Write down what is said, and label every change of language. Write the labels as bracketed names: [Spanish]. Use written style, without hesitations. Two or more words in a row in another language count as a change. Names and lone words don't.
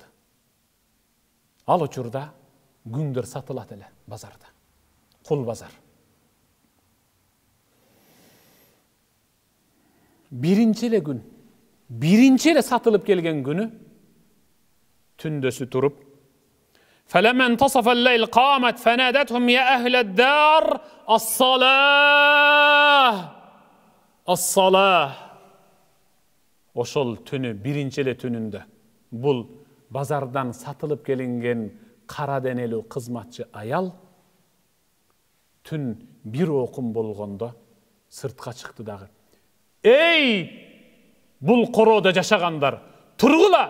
[Kyrgyz] Ал учурда күңдөр сатылат эле базарда. Кул базар. Биринчи эле сатылып келген күнү түндөсү туруп, [Arabic] فلما انتصف الليل قامت فنادتهم يا أهل الدار الصلاة. [Kyrgyz] Ошол түнү, биринчи эле түнүндө бул базардан сатылып келинген кара денелүү кызматчы аял түн бир окум болгондо сыртка чыкты дагы. Эй, бул короодо жашагандар, тургула.